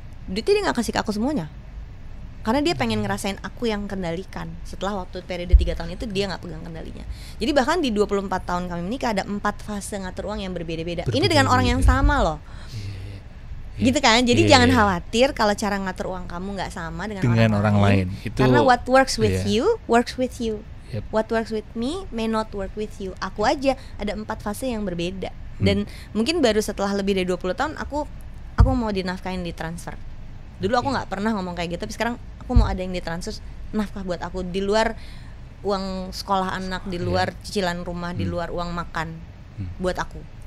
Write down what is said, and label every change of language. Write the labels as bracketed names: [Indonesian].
[Indonesian] Duitnya dia gak kasih ke aku semuanya. Karena dia pengen ngerasain aku yang kendalikan. Setelah waktu periode 3 tahun itu dia gak pegang kendalinya. Jadi bahkan di 24 tahun kami menikah ada 4 fase ngatur uang yang berbeda-beda. Ini dengan orang yang sama loh. Gitu kan. Jadi jangan khawatir kalau cara ngatur uang kamu gak sama dengan orang lain. Itu, karena [English] what works with you works with you. What works with me may not work with you. [Indonesian] Aku aja ada 4 fase yang berbeda. Dan mungkin baru setelah lebih dari 20 tahun aku mau dinafkahin, ditransfer. Dulu aku nggak pernah ngomong kayak gitu, tapi sekarang aku mau ada yang ditransfer nafkah buat aku di luar uang sekolah anak, di luar cicilan rumah, di luar uang makan buat aku.